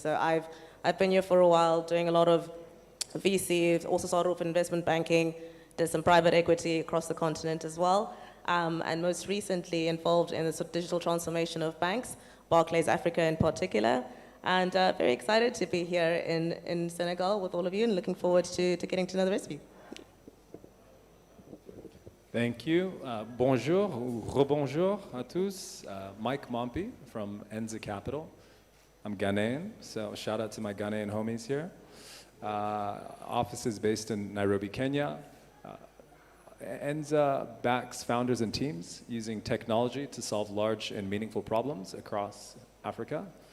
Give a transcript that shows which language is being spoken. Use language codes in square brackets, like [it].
[en] So I've been here for a while, doing a lot of VC, also started off in investment banking, did some private equity across the continent as well, and most recently involved in the sort of digital transformation of banks, Barclays Africa in particular. And very excited to be here in Senegal with all of you and looking forward to getting to know the rest of you. Thank you. [fr] Bonjour ou rebonjour à tous. [en] Mike Mompi from Enza Capital. I'm Ghanaian, so shout out to my Ghanaian homies here. Office is based in Nairobi, Kenya. Enza backs founders and teams using technology to solve large and meaningful problems across Africa.